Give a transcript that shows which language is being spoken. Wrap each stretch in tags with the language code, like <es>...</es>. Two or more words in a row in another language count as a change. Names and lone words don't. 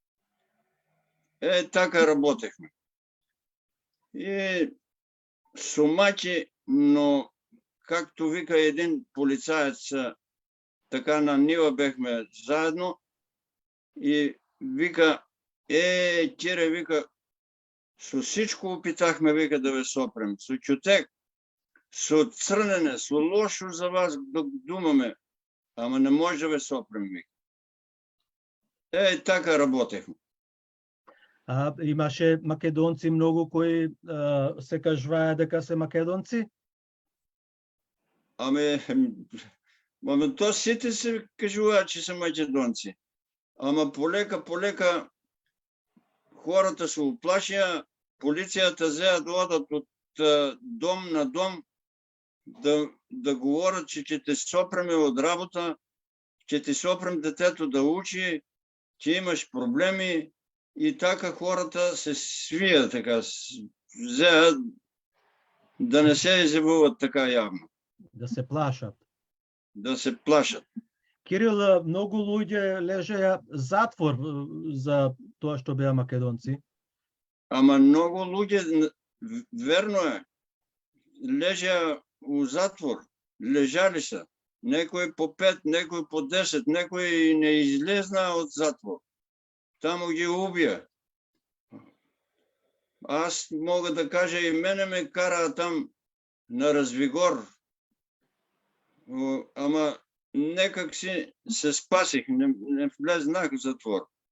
<bg>Така работехме. И сумаки, но както вика един полицаец, така на нива бехме заедно и вика, Кире, вика, со всичко опитахме, вика, да ве сопрем, со чутек, со црнене, со лошо за вас думаме, ама не може да ве сопрем, вика. Така работехме.</bg> <mk>Имаше македонци много кои се кажуваја дека се македонци? Ами, то сите се кажуваат,</mk> <bg>че са македонци. Ама полека хората се уплашиха, полицията взе да одат от дом на дом да говорят, че ще те сопреме от работа, че ти сопрем детето да учи, че имаш проблеми, и така хората се свият, така, взеят да не се изявуват така явно. Да се плашат. Да се плашат. Кирил,</bg> <mk>много луѓе лежеја затвор за тоа што беа македонци. Ама много луѓе, верно е, лежеја у затвор, лежали са.</mk> <bg>Некои по 5, некои по 10, некои не излезна от затвор. Тамо ги убия. Аз мога да кажа, и мене ме кара там на Развигор. Ама некак си се спасих, не влезнах в затвор.</bg>